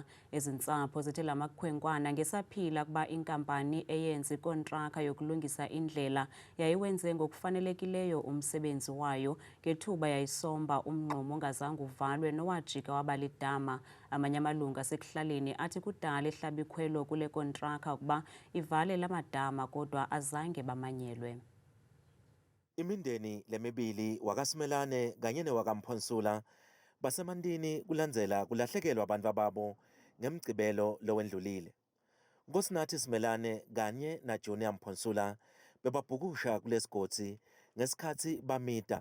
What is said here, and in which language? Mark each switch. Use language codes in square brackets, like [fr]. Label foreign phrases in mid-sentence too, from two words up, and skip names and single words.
[xh] Ezi ntsapho zithi la makhwenkwana ngesaphila kuba inkampani eyenza ikontraka yokulungisa indlela yayiwenze ngokufanelekileyo umsebenzi wayo ngethuba yayisomba umngxumo ongazange uvalwe nowajika wabalidama. Amanye amalungu asekuhlaleni athi kudala ehlabikhwelo kule kontraka ukuba ivale la madama kodwa azange bamanyelwe. [ss] Imindeni lemibili wakaSimelane kanye newakaMphonsula basemandini kulandzela kulahlekelwa abantu babo ngemgcibelo lowendlulile. Nkosinathi Simelane kanye naJunior Mphonsula bebabhukusha kulesigodzi ngesikhathi bamita.